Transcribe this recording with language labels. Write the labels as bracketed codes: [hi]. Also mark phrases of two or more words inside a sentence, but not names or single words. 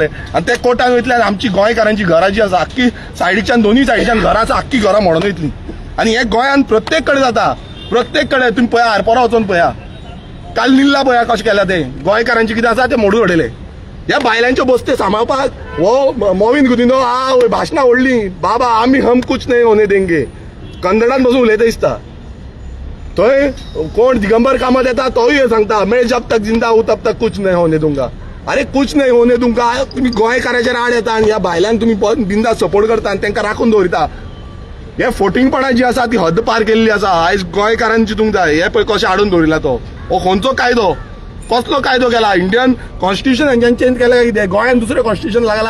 [kok] आनी ते कोर्टान वयतले आनी आमची गोंयकारांची घरां जी आसा आख्खी सायडीच्यान दोनूय सायडीच्यान घरां आसा, आख्खी घरां मोडून वयतली. आनी हे गोंयान प्रत्येक कडेन जाता, प्रत्येक कडेन. तुम्ही पळया, आरपोरा वचून पळया, काल निल्ला पळया कशें केल्या ते. गोंयकारांची कितें आसा ते मोडून उडयले. ह्या बायलांच्यो बसते सांबाळपाक हो मोविन गुदिनो भाशणां व्हडली, बाबा आमी [hi] हम कुछ नहीं होने देंगे, [kok] कन्नडान बसून उलयता दिसता. थंय कोण दिगंबर कामत येता तोय हे सांगता, [hi] मैं जब तक जिंदा हूं तब तक कुछ नहीं होने दूंगा. अरे कुछ नहीं होने दूंगा, [kok] तुम्ही गोंयकारांचेर आड येता आनी ह्या बायलांक तुम्ही बिंदा सपोर्ट करता आनी तांकां राखून दवरिता. हे फोटिंगपणां जी आसा ती हद्द पार केल्ली आसा. आयज गोंयकारांची तुमकां हे पळय कशें हाडून दवरिला तो. हो खंयचो कायदो? कसलो कायदो केला? [en] Indian Constitution [kok] हेंच्यान चेंज केला कितें? गोंयान दुसरें कॉन्स्टिट्यूशन लागला?